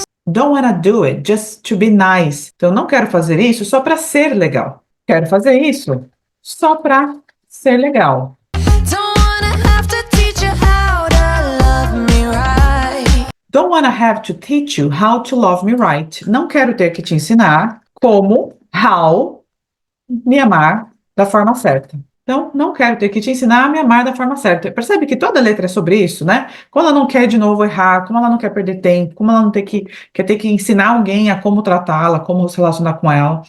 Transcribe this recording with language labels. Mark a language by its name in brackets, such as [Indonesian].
[English] Don't wanna do it just to be nice. [Portuguese] Então, eu não quero fazer isso só para ser legal. Quero fazer isso só para ser legal. [English] Don't wanna have to teach you how to love me right. Don't wanna have to teach you how to love me right. [Portuguese] Não quero ter que te ensinar como, how, me amar da forma certa. Então, não quero ter que te ensinar a me amar da forma certa. Percebe que toda letra é sobre isso, né? Como ela não quer de novo errar, como ela não quer perder tempo, como ela não quer ter que ensinar alguém a como tratá-la, como se relacionar com ela.